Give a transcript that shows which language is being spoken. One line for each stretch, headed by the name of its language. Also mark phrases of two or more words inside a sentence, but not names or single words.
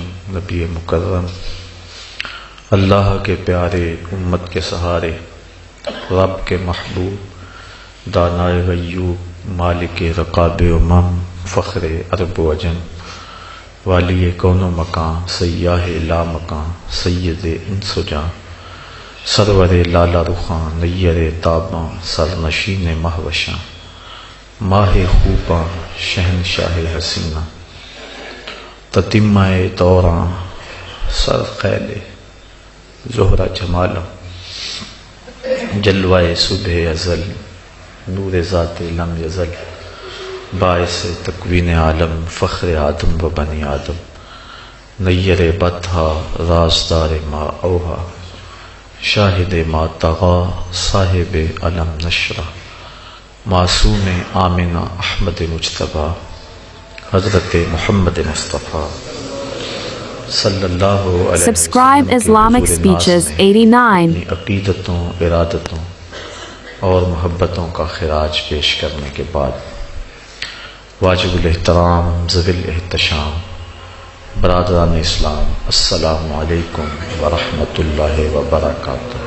Urdu: نبی مکرم، اللہ کے پیارے امت کے سہارے، رب کے محبوب، دانائے غیوب، مالک رقاب امم، فخر عرب و عجم، والی کون و مکان، سیاہ لا مکان، سید انس و جان، سرور لالا رخان، نیر تاباں، سرنشین مہوشاں، ماہ خوباں، شہنشاہ حسینہ، تتمہ دوراں، سر خیل زہرہ جمالہ، جلوہ صبح ازل، نور ذات
Arabic: لم یزل،
Urdu: باعث تکوین عالم، فخر آدم و بنی آدم، نیر بطحا، رازدار
Arabic: ما اوہا،
Urdu: شاہد
Arabic: ما طغا،
Urdu: صاحب علم نشرہ، معصوم آمنہ احمد مجتبیٰ، حضرت محمد مصطفیٰ
Arabic: صلی اللہ علیہ وسلم۔
English: Subscribe Islamic Speeches 89۔
Urdu: اپنی عقیدتوں، ارادتوں اور محبتوں کا خراج پیش کرنے کے بعد، واجب الاحترام، ذوی الاحتشام، برادران اسلام،
Arabic: السلام علیکم ورحمۃ اللہ وبرکاتہ۔